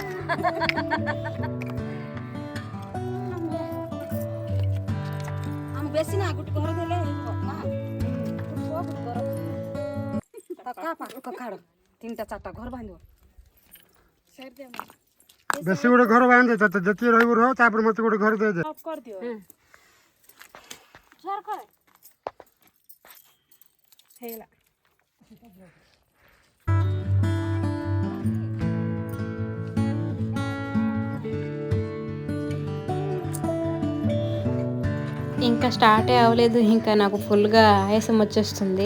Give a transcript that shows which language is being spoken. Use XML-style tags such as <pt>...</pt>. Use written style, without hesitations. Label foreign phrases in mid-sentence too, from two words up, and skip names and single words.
<or>ବେଶୀ ନା ଗୋଟେ ଘର ଦେଲେ ନା କାଢ 3ଟା 4ଟା ଘର ବାନ୍ଧିବ ବେଶୀ ଗୋଟେ ଘର ବାନ୍ଧେ ତତେ ଯେତିକି ରହିବ ରହ ତାପରେ ମତେ ଗୋଟେ ଘର ଦେଇଦେ କରିଦିଅ ହେଇଗଲା</or> <te>ఇంకా స్టార్టే అవ్వలేదు, ఇంకా నాకు ఫుల్గా ఆయాసం వచ్చేస్తుంది.</te>